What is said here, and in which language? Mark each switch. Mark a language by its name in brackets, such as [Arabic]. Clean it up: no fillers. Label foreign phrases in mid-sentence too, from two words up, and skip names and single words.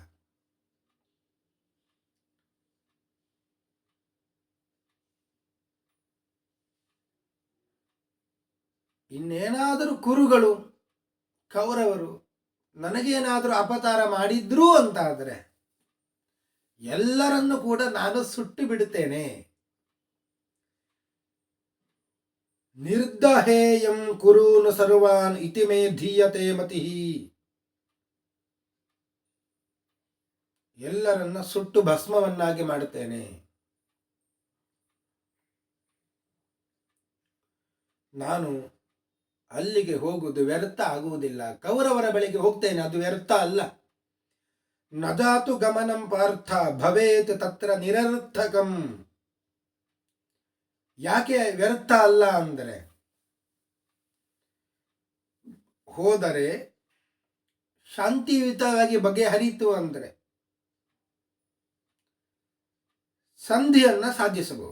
[Kannada] ಇನ್ನೇನಾದರೂ ಕುರುಗಳು ಕೌರವರು ನನಗೇನಾದರೂ ಅಪಚಾರ ಮಾಡಿದ್ರು ಅಂತ ಆದರೆ ಎಲ್ಲರನ್ನು ಕೂಡ ನಾನು ಸುಟ್ಟು ಬಿಡುತ್ತೇನೆ. [Sanskrit] ನಿರ್ದಹೇಯಂ ಕುರೂನ್ ಸರ್ವಾನ್ ಇತಿ ಮೇ ಧೀಯತೆ ಮತಿಃ. [Kannada] ಎಲ್ಲರನ್ನ ಸುಟ್ಟು ಭಸ್ಮವನ್ನಾಗಿ ಮಾಡುತ್ತೇನೆ. ನಾನು ಅಲ್ಲಿಗೆ ಹೋಗುವುದು ವ್ಯರ್ಥ ಆಗುವುದಿಲ್ಲ. ಕೌರವರ ಬಳಿಗೆ ಹೋಗ್ತೇನೆ, ಅದು ವ್ಯರ್ಥ ಅಲ್ಲ. [Sanskrit] ನಜಾತು ಗಮನಂ ಪಾರ್ಥ ಭವೇತ್ ತತ್ರ ನಿರರ್ಥಕಂ. [Kannada] ಯಾಕೆ ವ್ಯರ್ಥ ಅಲ್ಲ ಅಂದರೆ, ಹೋದರೆ ಶಾಂತಿಯುತವಾಗಿ ಬಗೆಹರಿತು ಅಂದರೆ ಸಂಧಿಯನ್ನ ಸಾಧಿಸಬಹುದು.